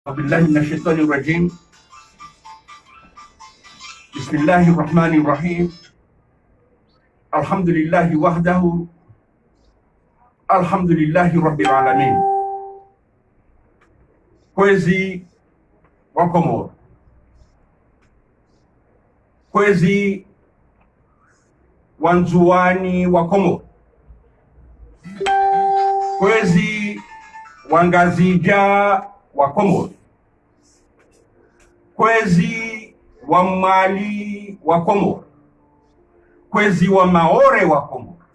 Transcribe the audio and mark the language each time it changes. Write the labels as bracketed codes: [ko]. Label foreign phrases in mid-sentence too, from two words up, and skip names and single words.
[ar] بالله من الشيطان الرجيم. بسم الله الرحمن الرحيم. الحمد لله وحده، الحمد لله رب العالمين. [zdj] Kwezi wa Komoro, kwezi wanzuani wa Komoro, kwezi wangazija wa Komoro, kwezi wa Mali wa Komoro, kwezi wa Maore wa Komoro.